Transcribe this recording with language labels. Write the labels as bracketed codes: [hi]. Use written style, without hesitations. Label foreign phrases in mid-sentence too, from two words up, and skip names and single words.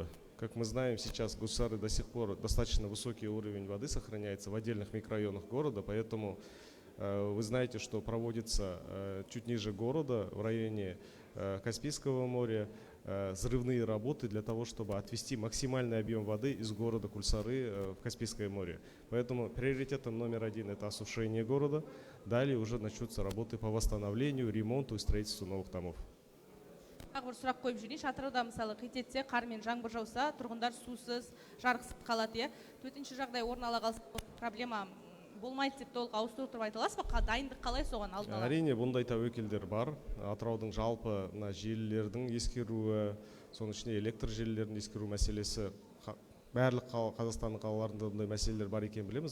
[ru] Как мы знаем, сейчас в Кульсары до сих пор достаточно высокий уровень воды сохраняется в отдельных микрорайонах города, поэтому вы знаете, что проводится чуть ниже города, в районе Каспийского моря, взрывные работы для того, чтобы отвести максимальный объем воды из города Кульсары в Каспийское море. Поэтому приоритетом номер 1 это осушение города. Далее уже начнутся работы по восстановлению, ремонту и строительству новых домов. [kk] Тағы бір сұрақ қойып жүрейінші. Атырауда мысалы қит етсе, қар мен жаңбыр жауса, тұрғындар сусыз, жарықсыз қалады. Төтенше жағдай орын ала қалса, проблема болмайды деп толық ауыстырып тұрып айта аласыз ба? Дайындық қалай соған алдын ала? Әрине, бұндай тәуекелдер бар. Атыраудың жалпы желілердің ескеруі, соның ішінде электр желілерінің ескеру мәселесі, барлық Қазақстанның қалаларында бұндай мәселелер бар екен білеміз.